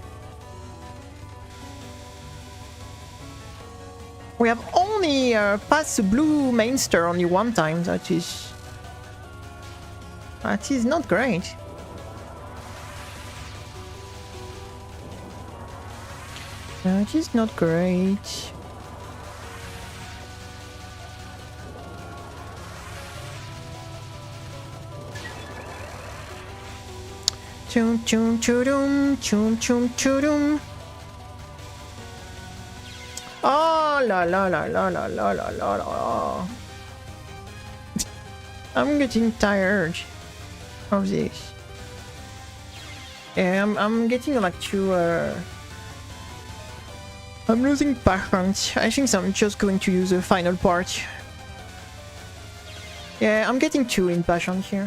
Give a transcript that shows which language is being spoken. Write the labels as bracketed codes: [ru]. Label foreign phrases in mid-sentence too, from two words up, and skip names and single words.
[en] We have only passed the blue mainster only one time. That is not great. That is not great. Chum chum chudum, chum chum chudum. Oh la la la la la la la la la. I'm getting tired of this. Yeah, I'm getting like too I'm losing patience. I think I'm just going to use the final part. Yeah, I'm getting too impatient here.